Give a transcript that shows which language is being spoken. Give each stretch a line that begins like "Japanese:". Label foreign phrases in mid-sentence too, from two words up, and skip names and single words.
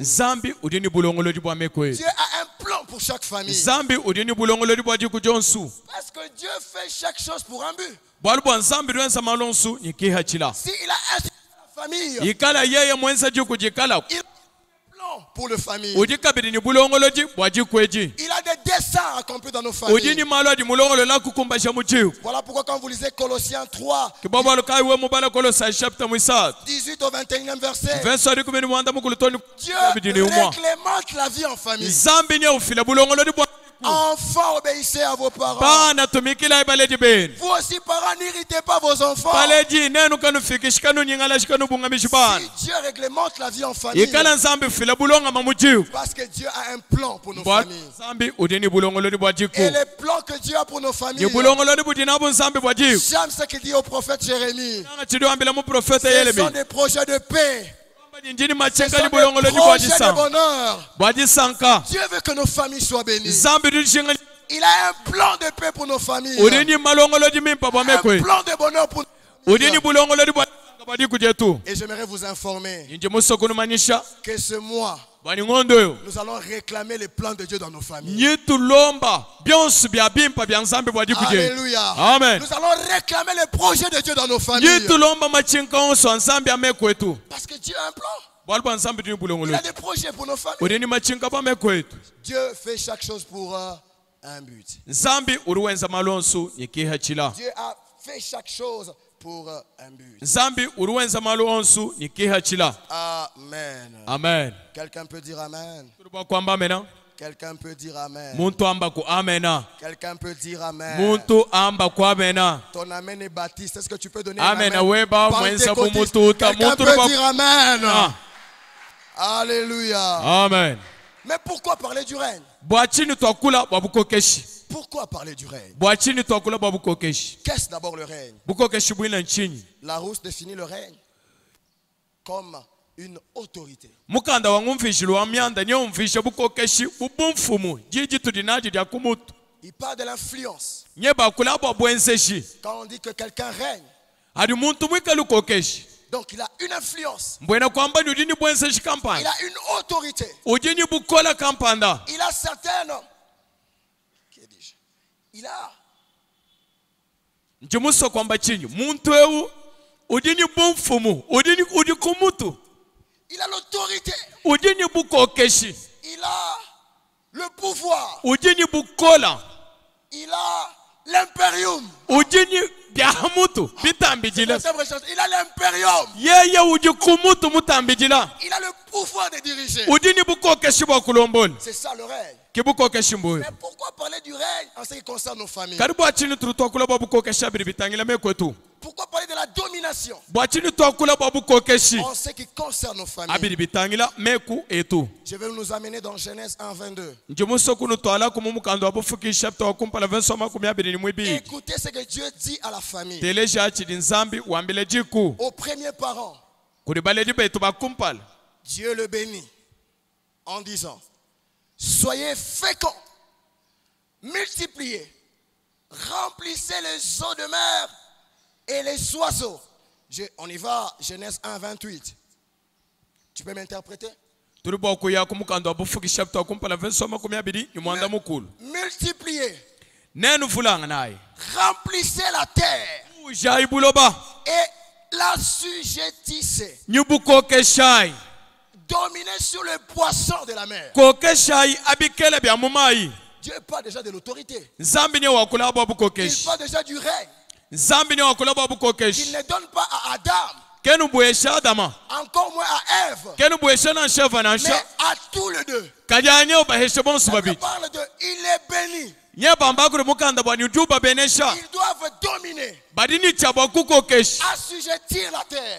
Luba-Lulua: zambi udini bulongolodi bwa mekwe
French: Dieu a un plan pour chaque famille.
Luba-Lulua: zambi udini bulongolodi bwa jiku jonsu
French: Parce que Dieu fait chaque chose pour un but.
Luba-Lulua: bwalu bwa nzambi lwensa malonsu nikihachila
French: S'il a institué la famille,
Luba-Lulua: yikala yeye mwensa jiku jikala
French: il a un plan pour les familles.
Luba-Lulua: udikabiri ni bulongolodi bwa jikweji
French: Il a des desseins accomplis dans nos familles.
Luba-Lulua: udini malo adi mulongolola kukumbasha mu jiku
French: Voilà pourquoi quand vous lisez Colossiens 3,
Luba-Lulua: kibobalukai we mubala kolosa chapter mwisatu
French: 18 au 21e verset,
Luba-Lulua: verso adi kumeni mwanda mukulutoni
French: Dieu
Luba-Lulua: bidini umwa
French: réglemente la vie en famille.
Luba-Lulua: nzambi nye ufila bulongolodi bwa
French: Enfants, obéissez à vos parents.
Luba-Lulua: bana tumikila ibaleji benu
French: Vous aussi, parents, n'irritez pas vos enfants.
Luba-Lulua: baleji nenu kanu fikishikanu nyingala shikanu bungamishi bana
French: Si Dieu réglemente la vie en famille,
Luba-Lulua: ikala nzambi fila bulonga mamujiku
French: parce que Dieu a un plan pour nos
Luba-Lulua: bwa
French: familles.
Luba-Lulua: nzambi udini bulongolodi bwa jiku
French: Et les plans que Dieu a pour nos familles,
Luba-Lulua: ni bulongolodi budina bu nzambi bwa jiku
French: j'aime ce qu'il dit au prophète Jérémie.
Luba-Lulua: nanga chidiwambila mu profeta
French: Ce sont
Luba-Lulua: Yeremi
French: des projets de paix.
Luba-Lulua: njini
French: Ce
Luba-Lulua: machenga
French: sont
Luba-Lulua: ni
French: des
Luba-Lulua: bulongolodi bwa
French: projets de
Luba-Lulua: jisanka
French: bonheur.
Luba-Lulua: bwa jisanka
French: Dieu veut que nos familles soient bénies.
Luba-Lulua: nzambi dushinga
French: Il a un plan de paix pour nos familles.
Luba-Lulua: udini malongolodi mimpa bwa
French: Un
Luba-Lulua: mekwe
French: plan de bonheur pour nos
Luba-Lulua: udini
French: familles.
Luba-Lulua: bulongolodi bwa jisanka bwa jiku jetu
French: Et j'aimerais vous informer
Luba-Lulua: inji musokunumanyisha
French: que ce mois,
Luba-Lulua: bwani ng'ondo yo
French: nous allons réclamer les plans de Dieu dans nos familles.
Luba-Lulua: nyitulomba byonsi bya bimpa bya nzambi bwa jiku jetu
French: Alléluia.
Luba-Lulua: amen
French: Nous allons réclamer les projets de Dieu dans nos familles.
Luba-Lulua: nyitulomba machinka onso nzambi amekwetu
French: Parce que Dieu a un plan.
Luba-Lulua: bwali bwa nzambi dini
French: Il a
Luba-Lulua: bulongolodi
French: des projets pour nos familles.
Luba-Lulua: udini machinka bwa mekwetu
French: Dieu fait chaque chose pour un but.
Luba-Lulua: nzambi uri wenza malonsu nikihachila
French: Dieu a fait chaque chose pour un but.
Luba-Lulua: nzambi uri wenza malonsu nikihachila
French: Amen.
Luba-Lulua: amen
French: Quelqu'un peut dire amen.
Luba-Lulua: turi bwa kwamba amena
French: Quelqu'un peut dire amen.
Luba-Lulua: muntu amba ku amena
French: Quelqu'un peut dire amen.
Luba-Lulua: muntu amba ku amena
French: Ton amen est baptiste. Est-ce que tu peux donner un
Luba-Lulua: amena
French: amen?
Luba-Lulua: weba mwenza
French: Pentecôtiste.
Luba-Lulua: bumututa
French: Quelqu'un
Luba-Lulua: muntu
French: peut
Luba-Lulua: uri
French: dire amen.
Luba-Lulua: bwa
French: Alléluia.
Luba-Lulua: amen
French: Mais pourquoi parler du règne?
Luba-Lulua: bwachini twakula bwa bukokeshi
French: Pourquoi parler du règne?
Luba-Lulua: bwachini twakula bwa bukokeshi
French: Qu'est-ce d'abord le règne?
Luba-Lulua: bukokeshi bwina nchinyi
French: Larousse définit le règne comme une autorité.
Luba-Lulua: mukanda wangumvishile wa myanda niye umvishe bukokeshi bubumfumu jiji tudinaji lya kumutu
French: Il parle de l'influence.
Luba-Lulua: nye bakula bwa bwenseshi
French: Quand on dit que quelqu'un règne,
Luba-Lulua: ali muntu mwikala ukokeshi
French: donc il a une influence.
Luba-Lulua: mbwena kwamba ni udini bwenseshi
French: Il
Luba-Lulua: kampanda
French: a une autorité.
Luba-Lulua: udini bukola kampanda
French: Il a certaines. Qui dis-je? Il a
Luba-Lulua: njimuso kwamba chinyi muntu ewu udini bumfumu udi kumutu
French: Il a l'autorité.
Luba-Lulua: udini bukokeshi
French: Il a le pouvoir.
Luba-Lulua: udini bukola
French: Il a l'impérium.
Luba-Lulua: udini byamutu bitambijila
French: Il a l'impérium.
Luba-Lulua: yeye udi kumutu mutambijila
French: Il a le pouvoir de diriger.
Luba-Lulua: udini bukokeshi bwa kulombola
French: C'est ça le règne.
Luba-Lulua: kibukokeshi mbuyo
French: Mais pourquoi parler du règne en ce qui concerne nos familles?
Luba-Lulua: karibu achini turi twakula bwa bukokeshi abiri bitangila mekwetu
French: Pourquoi parler de la domination
Luba-Lulua: bwachini twakula bwa bukokeshi
French: en ce qui concerne nos familles?
Luba-Lulua: abiri bitangila meku etu
French: Je vais nous amener dans Genèse 1, 22.
Luba-Lulua: njimuso kunu twala kumu mukando wa bufuki chapter wa kumpala verso makumi abiri ni mwibili
French: Écoutez ce que Dieu dit à la famille.
Luba-Lulua: teleja achili nzambi wambile jiku
French: Aux premiers parents,
Luba-Lulua: kuli baledi betu bakumpala
French: Dieu le bénit en disant: soyez féconds, multipliez, remplissez les eaux de mer et les oiseaux. On y va, Genèse 1, 28. Tu peux m'interpréter?
Luba-Lulua: turi bwa kuya kumukando wa bufuki chapter wa kumpala verso makumi abiri ni mwanda mukulu
French: Multipliez,
Luba-Lulua: nenu fulanga naye
French: remplissez la terre
Luba-Lulua: Bujai buloba.
French: et l'assujettissait.
Luba-Lulua: Nyubukokeshai.
French: Dominer sur le poisson de la mer.
Luba-Lulua: Kokeshai abikele bya mumai.
French: Dieu parle déjà de l'autorité.
Luba-Lulua: Nzambi ne wakula ba
French: Il
Luba-Lulua: bukokeshi.
French: parle déjà du règne.
Luba-Lulua: Nzambi ne wakula ba
French: Il
Luba-Lulua: bukokeshi.
French: ne donne pas à Adam,
Luba-Lulua: Kenu buesha Adama.
French: encore moins à Ève,
Luba-Lulua: Kenu buesha na sheva na
French: mais
Luba-Lulua: sha.
French: à tous les deux.
Luba-Lulua: Kajanye obaheshe bonsu
French: Ça
Luba-Lulua: babiti.
French: parle de il est béni.
Luba-Lulua: Nye bamba kure mukanda bwa nyutuba benesha.
French: Ils doivent dominer,
Luba-Lulua: Badini chabo kukokeshi.
French: assujettir la terre,